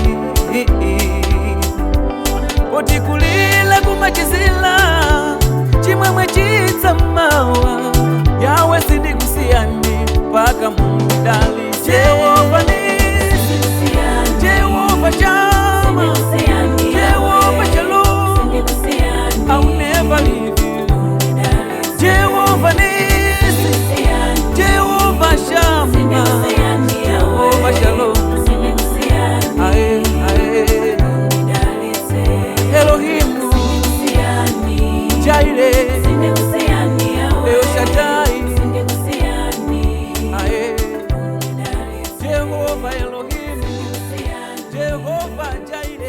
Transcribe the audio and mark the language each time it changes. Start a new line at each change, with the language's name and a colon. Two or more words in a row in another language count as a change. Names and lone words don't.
Nyanja: kuti kulila kumachizila chimwemwe chitsamawa yawe sindikusiyani mpaka mundidalitse Jehova nisi Jehova Shama Jehova Shalom
English: I'll never leave you
Nyanja: Jehova nisi Jehova Shama Jehova Shalom ae ae Elohim Jaire El Shaddai Elohim, Jehova Jireh.